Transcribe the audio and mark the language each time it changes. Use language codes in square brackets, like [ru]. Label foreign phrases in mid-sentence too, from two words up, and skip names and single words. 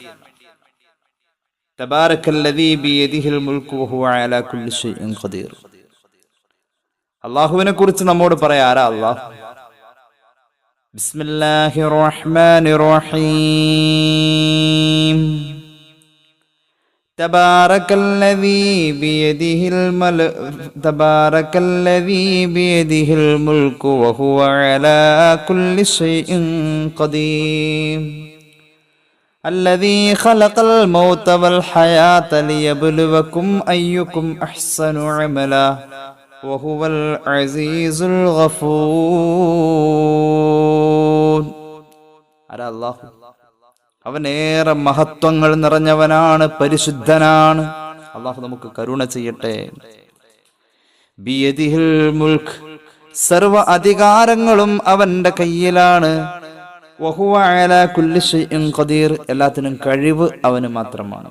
[ar] تبارك الذي بيده الملك وهو على كل شيء قدير. [ml] അള്ളാഹുവിനെ കുറിച്ച് നമ്മോട് പറയാ ആരാ അള്ളാഹു? [ar] بسم الله الرحمن الرحيم. تبارك الذي بيده الملك وهو على كل شيء قدير الذي خلق الموت والحياة ليبلوكم أيكم أحسن عملا وهو العزيز الغفور. أرى الله [ml] അവൻ ഏറെ മഹത്വങ്ങൾ നിറഞ്ഞവനാണ്, പരിശുദ്ധനാണ്. അള്ളാഹു നമുക്ക് കരുണ ചെയ്യട്ടെ. [ar] بيده الملك, [ml] സർവ അധികാരങ്ങളും അവന്റെ കയ്യിലാണ്. [ar] وهو على كل شيء قدير, [ml] എല്ലാത്തിനും കഴിവ് അവന് മാത്രമാണ്.